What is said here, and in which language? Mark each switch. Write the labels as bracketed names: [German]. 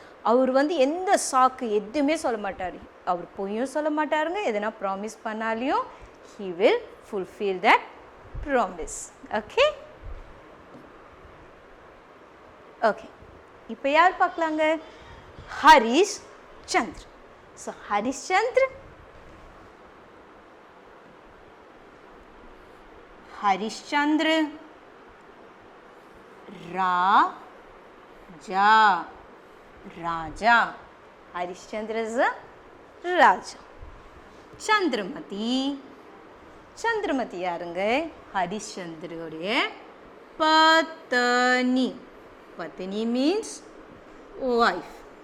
[Tamil] அவர் வந்து எந்த சாக்கு எதுவுமே சொல்ல மாட்டார். அவர் பொய்யும் சொல்ல மாட்டாருங்க. எதனா promise பண்ணாலையும் [English] he will fulfill that promise. Okay? Okay. [Tamil] இப்போ யார் பார்க்கலாங்க? ஹரிஷ் சந்திர. [English] So Harish Chandra, Harish Chandra, Raja, Raja. Harish Chandra is a Raja. [Tamil] Chandramati, Chandramati யாருங்க? Harish Chandra உடைய பத்னி. பத்னி means wife.